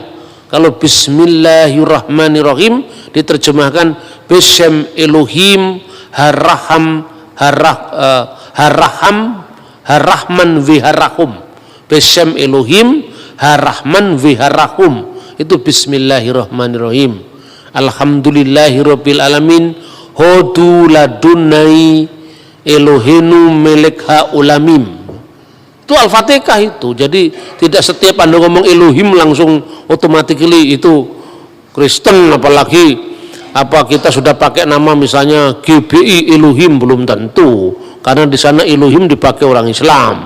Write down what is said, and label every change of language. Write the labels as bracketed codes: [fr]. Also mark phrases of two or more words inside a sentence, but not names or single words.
[id] Kalau [ar] بسم الله الرحمن الرحيم [id] diterjemahkan [he] בשם אלוהים הרחם הרחמן והרחום. בשם אלוהים הרחמן והרחום, [id] itu [ar] بسم الله الرحمن الرحيم. الحمد لله رب العالمين [he] הודו לאדוני אלוהינו מלך העולמים. [id] Itu Al-Fatihah itu. Jadi tidak setiap Anda ngomong Elohim langsung automatically itu Kristen, apalagi kita sudah pakai nama misalnya GBI Elohim, belum tentu, karena di sana Elohim dipakai orang Islam.